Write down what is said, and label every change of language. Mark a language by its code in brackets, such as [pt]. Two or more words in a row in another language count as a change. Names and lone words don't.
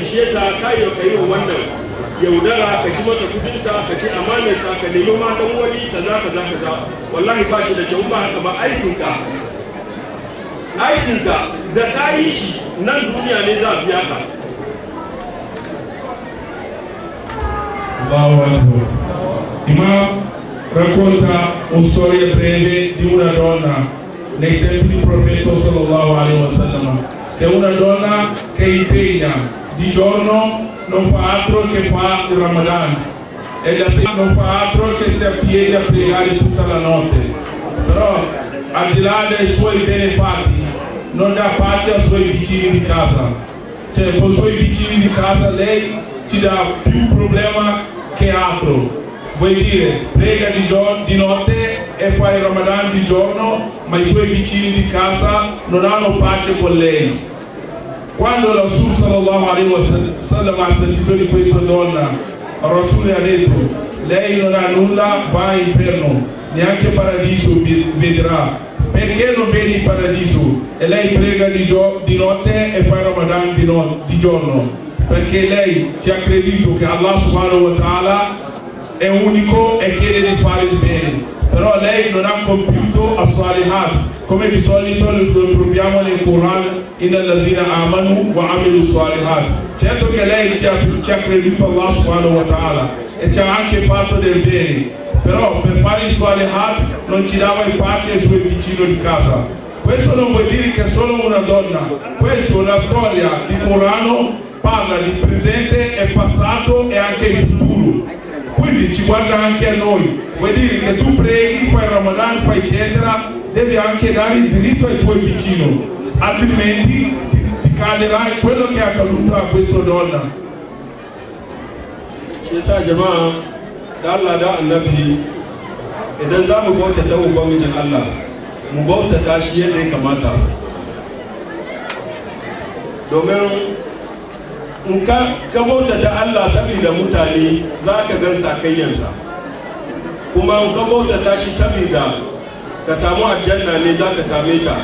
[ha] Shi yasa ka yi wannan yaudara, ka ci masa kudinsa, ka ci amanarsa, ka nemi matan wani kaza wallahi ba shi da kyau. Ba haka ba aikinka da ka yi shi nan duniya ne za a biya ka. [ar] الله أكبر. [it] Imam racconta una storia breve di una donna nei tempi del profeta [ar] صلى الله عليه وسلم, [it] che è una donna che impegna di giorno, non fa altro che fa il Ramadan, e la sera non fa altro che stare a piedi a pregare tutta la notte. Però al di là dei suoi benefatti non dà pace ai suoi vicini di casa, cioè con i suoi vicini di casa lei ci dà più problema che altro. Vuol dire, prega di notte e fa il Ramadan di giorno, ma i suoi vicini di casa non hanno pace con lei. Quando Rasul [ar] صلى الله عليه وسلم [it] ha sentito di questa donna, Rasul ha detto: lei non ha nulla, va all'inferno, neanche paradiso vedrà. Perché non vedi il paradiso? E lei prega di notte e fa il Ramadan di giorno. Perché lei ci ha creduto che Allah [ar] سبحانه وتعالى [it] è unico e chiede di fare il bene, però lei non ha compiuto as-salihat, come di solito lo troviamo nel Quran, [ar] إن الذين آمنوا وعملوا صالحات. [it] Certo che lei ci ha creduto Allah [ar] سبحانه وتعالى [it] e ci ha anche fatto del bene, però per fare i salihat non ci dava in pace ai suoi vicini di casa. Questo non vuol dire che è solo una donna, questa è una storia di Corano, parla di presente e passato e anche il futuro. Quindi ci guarda anche a noi. Vuol dire che tu preghi, fai Ramadan, fai eccetera, devi anche dare il diritto ai tuoi vicini, altrimenti ti caderà quello che è accaduto a questa donna. [ha] Shi sa jama'a da Allah da annabi, idan za mu bauta ta ubangijin Allah, mu bauta ta shi yadda ya kamata, domin in ka bauta ta Allah saboda mutane za ka gan sakayyansa, kuma in ka bauta ta shi saboda ka samu aljanna ne za ka same ta.